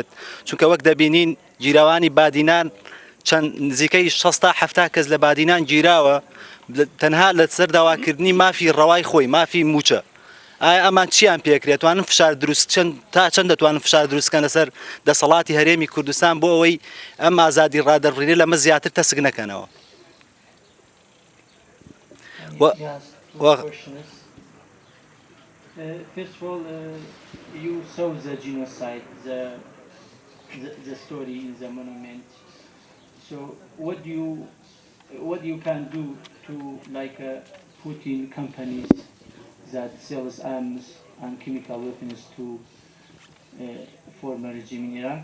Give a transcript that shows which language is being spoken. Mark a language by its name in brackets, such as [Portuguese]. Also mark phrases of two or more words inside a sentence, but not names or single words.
[Central Kurdish] چونکە وەک دەبینین گیراوانی بادینان چەند نزیکەی 60-70 کەس لە بادینان گیراوە تەنها لە سەر داواکردنی مافی ڕەوای خۆی مافی موچە. ئایا ئەمان چیان پێکرێت؟ توانن فشار دروست تا چەند دەتوانن فشار دروستکەن لەسەر دەسەڵاتی هەرێمی کوردستان بۆ ئەوەی ئەم ئازادی ڕادەربڕینە لەمە زیاتر تەسک نەکەنەوە؟ [English] First of all, you saw the genocide, the story in the monument. So, what you can do to put in companies that sells arms and chemical weapons to former regime in Iraq?